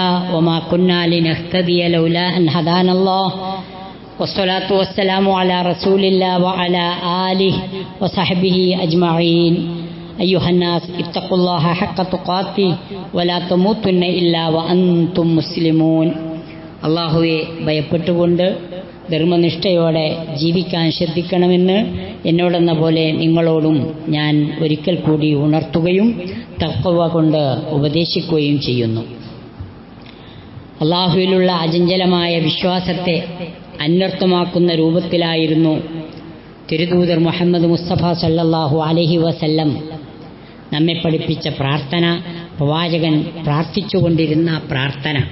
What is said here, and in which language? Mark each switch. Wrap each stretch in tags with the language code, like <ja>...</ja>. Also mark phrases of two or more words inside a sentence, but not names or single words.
<ar>وما كنا لنهتدي لولا أن هدانا الله والصلاة والسلام على رسول الله وعلى آله وصحبه أجمعين. أيها الناس اتقوا الله حق تقاته ولا تموتن إلا وأنتم مسلمون.</ar> <ml>അള്ളാഹുവെ ഭയപ്പെട്ടുകൊണ്ട് ധർമ്മനിഷ്ഠയോടെ ജീവിക്കാൻ ശ്രദ്ധിക്കണമെന്ന് എന്നോടെന്ന പോലെ നിങ്ങളോടും ഞാൻ ഒരിക്കൽ കൂടി ഉണർത്തുകയും തഖ്വ കൊണ്ട് ഉപദേശിക്കുകയും ചെയ്യുന്നു. അള്ളാഹുവിലുള്ള അചഞ്ചലമായ വിശ്വാസത്തെ അന്വർത്ഥമാക്കുന്ന രൂപത്തിലായിരുന്നു തിരുദൂതർ മുഹമ്മദ് മുസ്തഫ</ml> <ar>صلى الله عليه وسلم</ar> <ml>നമ്മെ പഠിപ്പിച്ച പ്രാർത്ഥന, പ്രവാചകൻ പ്രാർത്ഥിച്ചുകൊണ്ടിരുന്ന പ്രാർത്ഥന.</ml>